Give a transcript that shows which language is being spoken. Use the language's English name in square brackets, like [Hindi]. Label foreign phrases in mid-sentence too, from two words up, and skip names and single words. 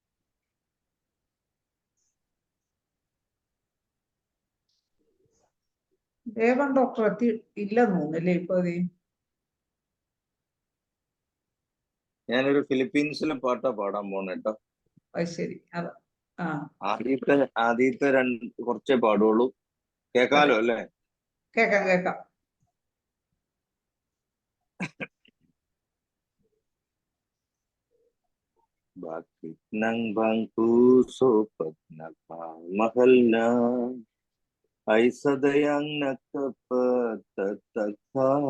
[Malayalam] ദേവൻ ഡോക്ടർ എത്തി ഇല്ലെന്ന് തോന്നുന്നല്ലേ ഇപ്പൊ? ഞാനൊരു ഫിലിപ്പീൻസിലെ പാട്ടാ പാടാൻ പോണേ കേട്ടോ. ശരി. ആദ്യത്തെ കുറച്ചേ പാടുള്ളൂ. കേക്കാലോ അല്ലേ? കേക്കാം. [Filipino] Bakit nang bang puso pag nagmamahal na ay sadayang nagkapagtataka?